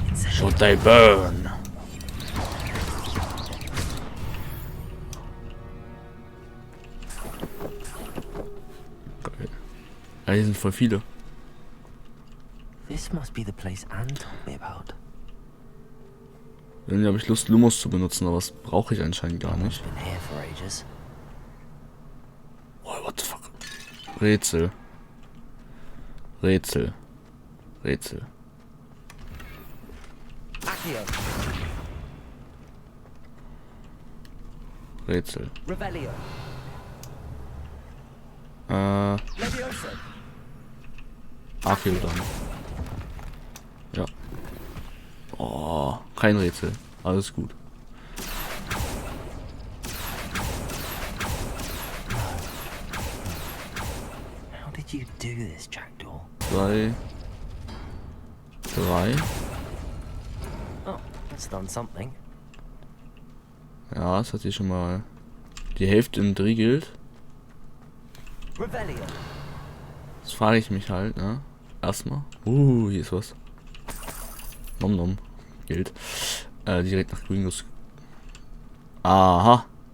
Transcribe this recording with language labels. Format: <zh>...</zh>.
<en>Should they burn?</en> <de>Geil. Ja, hier sind voll viele.</de> <en>This must be the place Anne told me about.</en> <de>Irgendwie habe ich Lust, Lumos zu benutzen, aber das brauche ich anscheinend gar nicht.</de> <en>Been here for ages. Oh, what the fuck?</en> <de>Rätsel. Rätsel. Rätsel.</de> <en>Accio.</en> <de>Rätsel.</de> <en>Revelio. Leviosa.</en> <de>Akio dann. Ja. Oh, kein Rätsel. Alles gut.</de> <en>How did you do this, Jackdaw? 2, 3. Oh, that's done something.</en> <de>Ja, das hat hier schon mal die Hälfte im Dreh gilt.</de> <en>Revelio.</en> <de>Das frage ich mich halt, ne? Erstmal. Hier ist was. Nom nom. Gilt. Direkt nach Grüngus. Aha.</de>